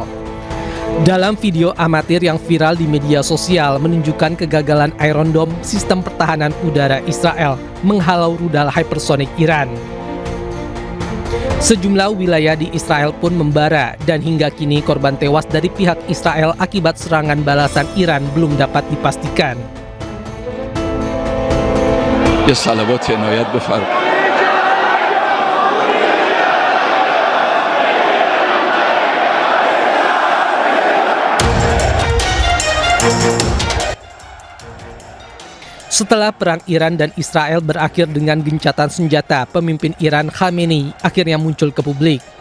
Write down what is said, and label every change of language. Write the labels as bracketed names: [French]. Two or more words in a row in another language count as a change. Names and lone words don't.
[Indonesian] Dalam video amatir yang viral di media sosial menunjukkan kegagalan Iron Dome, sistem pertahanan udara Israel, menghalau rudal hypersonic Iran. Sejumlah wilayah di Israel pun membara dan hingga kini korban tewas dari pihak Israel akibat serangan balasan Iran belum dapat dipastikan. [Persian] یه صلوات عنایت بفرمایید. [Indonesian] Setelah perang Iran dan Israel berakhir dengan gencatan senjata, pemimpin Iran Khamenei akhirnya muncul ke publik.